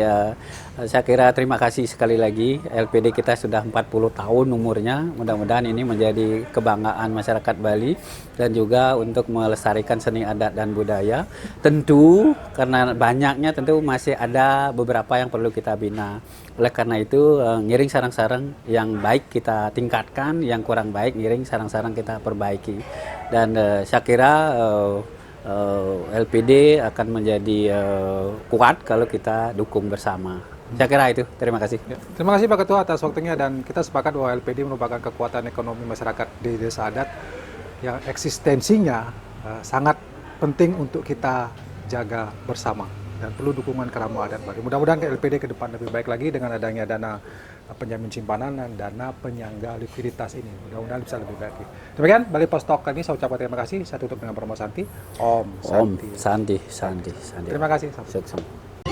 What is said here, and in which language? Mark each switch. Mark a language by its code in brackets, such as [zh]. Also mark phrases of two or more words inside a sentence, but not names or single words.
[id] Saya kira terima kasih sekali lagi. LPD kita sudah 40 tahun umurnya. Mudah-mudahan ini menjadi kebanggaan masyarakat Bali dan juga untuk melestarikan seni adat dan budaya. Tentu karena banyaknya tentu masih ada beberapa yang perlu kita bina. Oleh karena itu ngiring sarang-sarang yang baik kita tingkatkan, yang kurang baik ngiring sarang-sarang kita perbaiki. Dan saya kira LPD akan menjadi kuat kalau kita dukung bersama. Saya kira itu. Terima kasih. Ya, terima kasih Pak Ketua atas waktunya, dan kita sepakat bahwa LPD merupakan kekuatan ekonomi masyarakat di desa adat yang eksistensinya sangat penting untuk kita jaga bersama dan perlu dukungan Kerama Adat Bali. Mudah-mudahan LPD ke depan lebih baik lagi dengan adanya dana penjamin simpanan dan dana penyangga likuiditas ini. Mudah-mudahan bisa lebih baik lagi. Demikian Bali Pos Talk kali ini, saya ucapkan terima kasih. Saya tutup dengan promo Santi. [sa] Om Santi. [id] Santi. Terima kasih. Sukses.